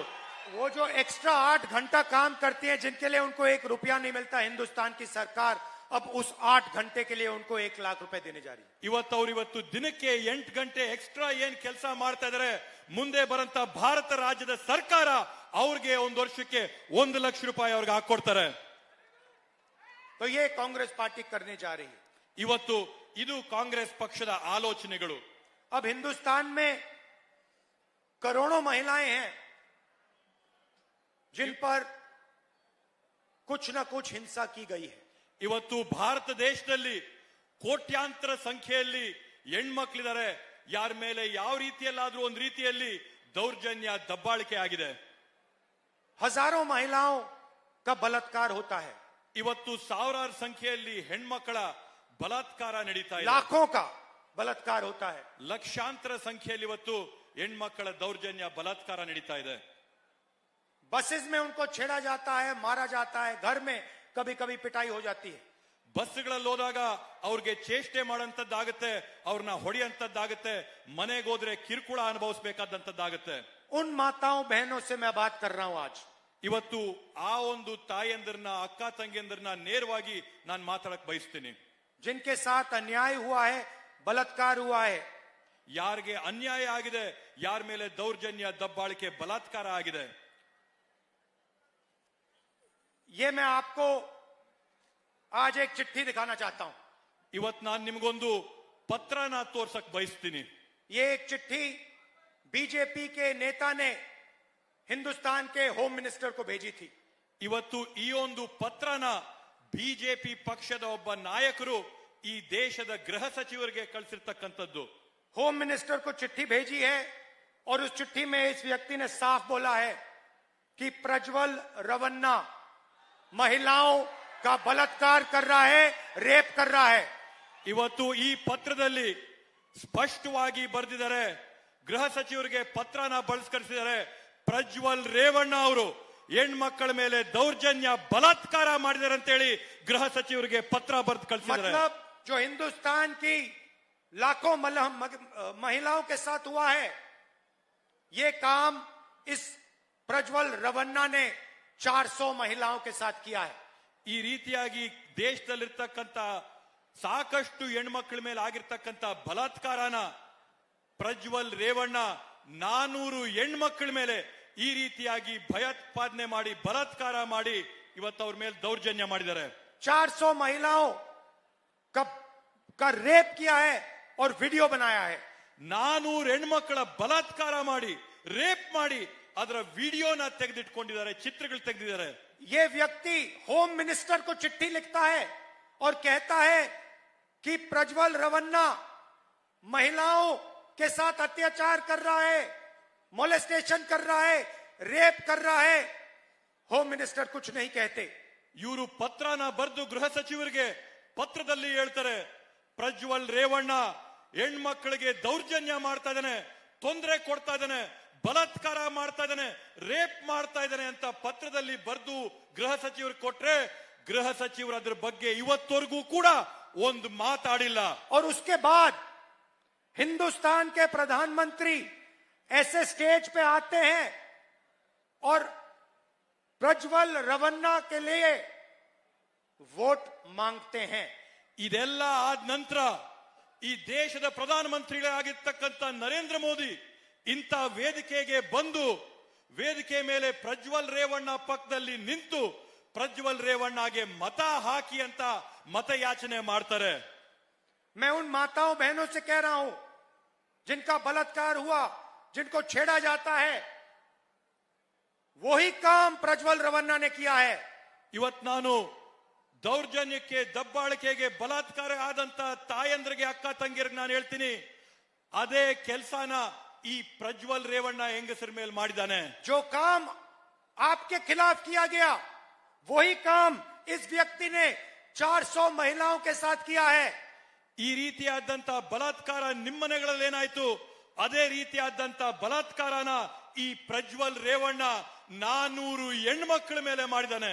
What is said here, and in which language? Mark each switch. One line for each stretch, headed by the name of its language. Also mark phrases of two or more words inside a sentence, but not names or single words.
Hindi: वो जो एक्स्ट्रा 8 घंटा काम करती हैं, जिनके लिए उनको 1 रुपया नहीं मिलता, हिंदुस्तान की सरकार अब उस 8 घंटे के लिए उनको 1 लाख रुपए देने जा रही है।
Kannada: ಇವತ್ತು ದಿನಕ್ಕೆ 8 ಗಂಟೆ ಎಕ್ಸ್ಟ್ರಾ ಏನ್ ಕೆಲಸ ಮಾಡ್ತಾ ಇದಾರೆ, ಮುಂದೆ ಬರಂತ ಭಾರತ ರಾಜ್ಯದ ಸರ್ಕಾರ ಅವ್ರಿಗೆ ಒಂದು ವರ್ಷಕ್ಕೆ 1 ಲಕ್ಷ ರೂಪಾಯಿ ಅವ್ರಿಗೆ ಹಾಕೊಡ್ತಾರೆ.
Hindi: तो ये कांग्रेस पार्टी करने जा रही है।
Kannada: ಇವತ್ತು ಇದು ಕಾಂಗ್ರೆಸ್ ಪಕ್ಷದ ಆಲೋಚನೆಗಳು.
Hindi: अब हिंदुस्तान में करोड़ों महिलाएं हैं जिन पर कुछ न कुछ हिंसा की गई है।
Kannada: ಇವತ್ತು ಭಾರತ ದೇಶದಲ್ಲಿ ಕೋಟ್ಯಾಂತರ ಸಂಖ್ಯೆಯಲ್ಲಿ ಹೆಣ್ಮಕ್ಳಿದ್ದಾರೆ, ಯಾರ ಮೇಲೆ ಯಾವ ರೀತಿಯಲ್ಲಾದ್ರೂ ಒಂದು ರೀತಿಯಲ್ಲಿ ದೌರ್ಜನ್ಯ ದಬ್ಬಾಳಿಕೆ ಆಗಿದೆ.
Hindi: हजारों महिलाओं का बलात्कार होता है,
Kannada: ಇವತ್ತು ಸಾವಿರಾರು ಸಂಖ್ಯೆಯಲ್ಲಿ ಹೆಣ್ಮಕ್ಕಳ ಬಲಾತ್ಕಾರ ನಡೀತಾ ಇದೆ.
Hindi: लाखों का बलात्कार होता है।
Kannada: ಲಕ್ಷಾಂತರ ಸಂಖ್ಯೆಯಲ್ಲಿ ಇವತ್ತು ಹೆಣ್ಮಕ್ಕಳ ದೌರ್ಜನ್ಯ ಬಲಾತ್ಕಾರ ನಡೀತಾ ಇದೆ.
Hindi: बसेस में उनको छेड़ा जाता है, मारा जाता है, घर में कभी कभी पिटाई हो जाती है।
Kannada: ಬಸ್ಗಳಲ್ಲಿ ಹೋದಾಗ ಅವ್ರಿಗೆ ಚೇಷ್ಟೆ ಮಾಡೋಂಥದ್ದಾಗುತ್ತೆ, ಅವ್ರನ್ನ ಹೊಡೆಯಂತದ್ದಾಗುತ್ತೆ, ಮನೆಗೆ ಹೋದ್ರೆ ಕಿರುಕುಳ ಅನುಭವಿಸಬೇಕಾದಂತದ್ದಾಗುತ್ತೆ.
Hindi: उन माताओं बहनों से मैं बात कर रहा हूं आज,
Kannada: ಇವತ್ತು ಆ ಒಂದು ತಾಯಂದಿರನ್ನ, ಅಕ್ಕ ತಂಗಿಯಂದಿರನ್ನ ನೇರವಾಗಿ ನಾನು ಮಾತಾಡಕ್ ಬಯಸ್ತೀನಿ.
Hindi: जिनके साथ अन्याय हुआ है, बलात्कार हुआ है,
Kannada: ಯಾರಿಗೆ ಅನ್ಯಾಯ ಆಗಿದೆ, ಯಾರ ಮೇಲೆ ದೌರ್ಜನ್ಯ ದಬ್ಬಾಳಿಕೆ ಬಲಾತ್ಕಾರ ಆಗಿದೆ,
Hindi: ये मैं आपको आज एक चिट्ठी दिखाना चाहता हूं।
Kannada: ಇವತ್ತು ನಾನು ನಿಮ್ಗೊಂದು ಪತ್ರನ ತೋರ್ಸಕ್ ಬಯಸ್ತೀನಿ.
Hindi: ये एक चिट्ठी बीजेपी के नेता ने हिंदुस्तान के
English: home minister
Hindi: को भेजी थी।
Kannada: ಇವತ್ತು ಈ ಒಂದು ಪತ್ರನ ಬಿಜೆಪಿ ಪಕ್ಷದ ಒಬ್ಬ ನಾಯಕರು ಈ ದೇಶದ ಗೃಹ ಸಚಿವರಿಗೆ ಕಳಿಸಿರ್ತಕ್ಕಂಥದ್ದು.
English: home minister
Hindi: को चिट्ठी भेजी है और उस चिट्ठी में इस व्यक्ति ने साफ बोला है कि प्रज्वल रवन्ना महिलाओं का बलात्कार कर रहा है, रेप कर रहा है।
Kannada: ಇವತ್ತು ಈ ಪತ್ರದಲ್ಲಿ ಸ್ಪಷ್ಟವಾಗಿ ಬರೆದಿದ್ದಾರೆ, ಗೃಹ ಸಚಿವರಿಗೆ ಪತ್ರನ ಬಳಸ್ಕರಿಸಿದ್ದಾರೆ. ಪ್ರಜ್ವಲ್ ರೇವಣ್ಣ ಅವರು ಹೆಣ್ಮಕ್ಕಳ ಮೇಲೆ ದೌರ್ಜನ್ಯ ಬಲಾತ್ಕಾರ ಮಾಡಿದ್ದಾರೆ ಅಂತೇಳಿ ಗೃಹ ಸಚಿವರಿಗೆ ಪತ್ರ ಬರೆದು ಕಳಿಸಿದ್ದಾರೆ.
Hindi: मतलब जो हिंदुस्तान की लाखों महिलाओं के साथ हुआ है, ये काम इस प्रज्वल रवन्ना ने 400 महिलाओं के साथ किया है।
Kannada: ಈ ರೀತಿಯಾಗಿ ದೇಶದಲ್ಲಿರ್ತಕ್ಕಂಥ ಸಾಕಷ್ಟು ಹೆಣ್ಮಕ್ಳ ಮೇಲೆ ಆಗಿರ್ತಕ್ಕಂಥ ಬಲಾತ್ಕಾರನ ಪ್ರಜ್ವಲ್ ರೇವಣ್ಣ 400 ಹೆಣ್ಮಕ್ಳ ಮೇಲೆ ಈ ರೀತಿಯಾಗಿ ಭಯೋತ್ಪಾದನೆ ಮಾಡಿ ಬಲಾತ್ಕಾರ ಮಾಡಿ ಇವತ್ತು ಅವ್ರ ಮೇಲೆ ದೌರ್ಜನ್ಯ ಮಾಡಿದ್ದಾರೆ.
Hindi: 400 महिलाओं का रेप किया है और वीडियो बनाया है।
Kannada: 400 ಹೆಣ್ಮಕ್ಕಳ ಬಲಾತ್ಕಾರ ಮಾಡಿ, ರೇಪ್ ಮಾಡಿ, ಅದರ ವಿಡಿಯೋನ ತೆಗೆದಿಟ್ಕೊಂಡಿದ್ದಾರೆ, ಚಿತ್ರಗಳು ತೆಗೆದಿದ್ದಾರೆ.
Hindi: ये व्यक्ति
English: home minister
Hindi: को चिट्ठी लिखता है और कहता है कि प्रज्वल रवन्ना महिलाओं के साथ अत्याचार कर रहा है, मोलेस्टेशन कर रहा है, रेप कर रहा है।
English: home minister
Hindi: कुछ नहीं कहते।
Kannada: ಇವರು ಪತ್ರನ ಬರೆದು ಗೃಹ ಸಚಿವರಿಗೆ ಪತ್ರದಲ್ಲಿ ಹೇಳ್ತಾರೆ, ಪ್ರಜ್ವಲ್ ರೇವಣ್ಣ ಹೆಣ್ಮಕ್ಳಿಗೆ ದೌರ್ಜನ್ಯ ಮಾಡ್ತಾ ಇದ್ದಾನೆ, ತೊಂದರೆ ಕೊಡ್ತಾ ಇದ್ದಾನೆ, ಬಲಾತ್ಕಾರ ಮಾಡ್ತಾ ಇದ್ದಾನೆ, ರೇಪ್ ಮಾಡ್ತಾ ಇದ್ದಾನೆ ಅಂತ ಪತ್ರದಲ್ಲಿ ಬರೆದು ಗೃಹ ಸಚಿವರು ಕೊಟ್ರೆ, ಗೃಹ ಸಚಿವರು ಅದ್ರ ಬಗ್ಗೆ ಇವತ್ತವರೆಗೂ ಕೂಡ ಒಂದು ಮಾತಾಡಿಲ್ಲ.
Hindi: और उसके बाद हिंदुस्तान के प्रधानमंत्री ऐसे स्टेज पे आते हैं और प्रज्वल रवन्ना के लिए वोट मांगते हैं।
Kannada: ಇದೆಲ್ಲ ಆದ ನಂತರ ಈ ದೇಶದ ಪ್ರಧಾನಮಂತ್ರಿಗಳಾಗಿರ್ತಕ್ಕಂಥ ನರೇಂದ್ರ ಮೋದಿ ಇಂಥ ವೇದಿಕೆಗೆ ಬಂದು ವೇದಿಕೆ ಮೇಲೆ ಪ್ರಜ್ವಲ್ ರೇವಣ್ಣ ಪಕ್ಕದಲ್ಲಿ ನಿಂತು ಪ್ರಜ್ವಲ್ ರೇವಣ್ಣಗೆ ಮತ ಹಾಕಿ ಅಂತ ಮತಯಾಚನೆ ಮಾಡ್ತಾರೆ.
Hindi: मैं उन माताओं बहनों से कह रहा हूं जिनका बलात्कार हुआ, जिनको छेड़ा जाता है, वही काम प्रज्वल रवन्ना ने किया है।
Kannada: ಇವತ್ ನಾನು ದೌರ್ಜನ್ಯಕ್ಕೆ, ದಬ್ಬಾಳಿಕೆಗೆ, ಬಲಾತ್ಕಾರ ಆದಂತ ತಾಯಂದ್ರಿಗೆ, ಅಕ್ಕ ತಂಗಿಯರಿಗೆ ನಾನು ಹೇಳ್ತೀನಿ, ಅದೇ ಕೆಲಸನ ಈ ಪ್ರಜ್ವಲ್ ರೇವಣ್ಣ ಹೆಂಗಸರ ಮೇಲೆ ಮಾಡಿದಾನೆ.
Hindi: जो काम आपके खिलाफ किया गया वही काम इस व्यक्ति ने 400 महिलाओं के साथ किया है।
Kannada: ಈ ರೀತಿಯಾದಂತ ಬಲಾತ್ಕಾರ ನಿಮ್ಮನೆಗಳಲ್ಲಿ ಏನಾಯ್ತು, ಅದೇ ರೀತಿಯಾದಂತ ಬಲಾತ್ಕಾರನ ಈ ಪ್ರಜ್ವಲ್ ರೇವಣ್ಣ 400 ಹೆಣ್ಮಕ್ಳ ಮೇಲೆ ಮಾಡಿದಾನೆ.